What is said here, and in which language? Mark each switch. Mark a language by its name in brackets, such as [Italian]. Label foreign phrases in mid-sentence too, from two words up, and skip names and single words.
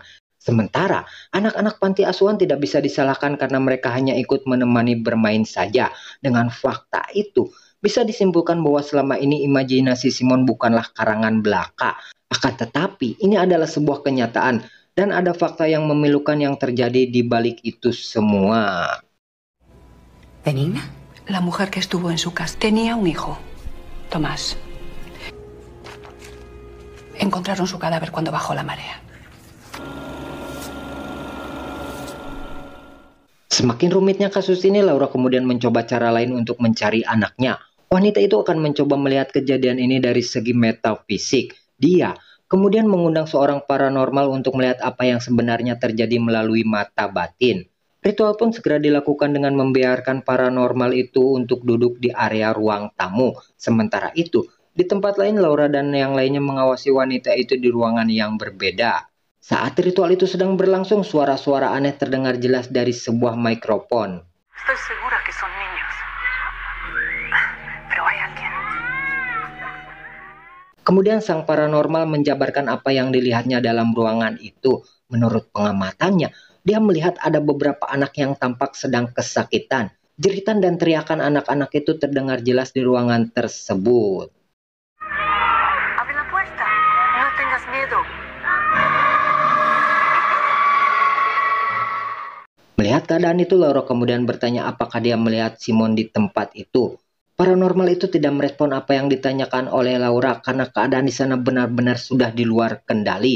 [Indonesian] Sementara anak-anak panti asuhan tidak bisa disalahkan karena mereka hanya ikut menemani bermain saja. Dengan fakta itu, bisa disimpulkan bahwa selama ini imajinasi Simon bukanlah karangan belaka. Akan tetapi, ini adalah sebuah kenyataan dan ada fakta yang memilukan yang terjadi di balik itu semua. [Spanish] ¿Benigna? La mujer que estuvo en su casa tenía un hijo, Tomás. Encontraron su cadáver cuando bajó la marea. [Indonesian] Semakin rumitnya kasus ini, Laura kemudian mencoba cara lain untuk mencari anaknya. Wanita itu akan mencoba melihat kejadian ini dari segi metafisik. Dia kemudian mengundang seorang paranormal untuk melihat apa yang sebenarnya terjadi melalui mata batin. Ritual pun segera dilakukan dengan membiarkan paranormal itu untuk duduk di area ruang tamu. Sementara itu, di tempat lain Laura dan yang lainnya mengawasi wanita itu di ruangan yang berbeda. Saat ritual itu sedang berlangsung, suara-suara aneh terdengar jelas dari sebuah mikrofon. [Spanish] Estoy segura que son niños. Pero hay alguien. [Indonesian] Kemudian sang paranormal menjabarkan apa yang dilihatnya dalam ruangan itu. Menurut pengamatannya, dia melihat ada beberapa anak yang tampak sedang kesakitan. Jeritan dan teriakan anak-anak itu terdengar jelas di ruangan tersebut. [Spanish] Abre la puerta. No tengas miedo. [Indonesian] Melihat keadaan itu, Laura kemudian bertanya apakah dia melihat Simon di tempat itu. Paranormal itu tidak merespon apa yang ditanyakan oleh Laura karena keadaan di sana benar-benar sudah di luar kendali.